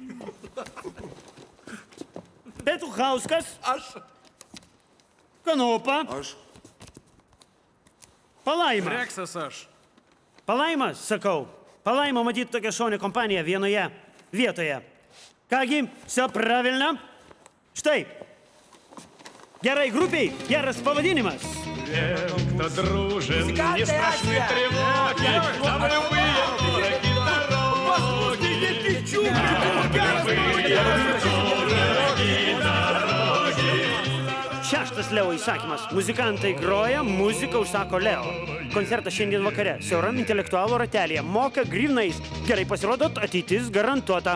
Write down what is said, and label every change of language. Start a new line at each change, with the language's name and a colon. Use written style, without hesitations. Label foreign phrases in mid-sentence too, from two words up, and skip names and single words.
Lithuanian: Petuchauskas. Aš. Kanopa. Aš... Palaima. Reksas aš. Palaima, sakau. Palaima matyt tokia šaunė kompanija vienoje vietoje. Kągi,
Russian: все правильно.
Lithuanian: Štai. Gerai grupiai, geras pavadinimas.
Russian: Кто дружен, не страшны тревоги, там любые дороги дороги.
Lithuanian: Šeštas Leo įsakymas. Muzikantai groja, muziką užsako Leo. Koncertas šiandien vakare. Siauram intelektualų ratelėje. Moka grynais. Gerai pasirodot, ateitis garantuota.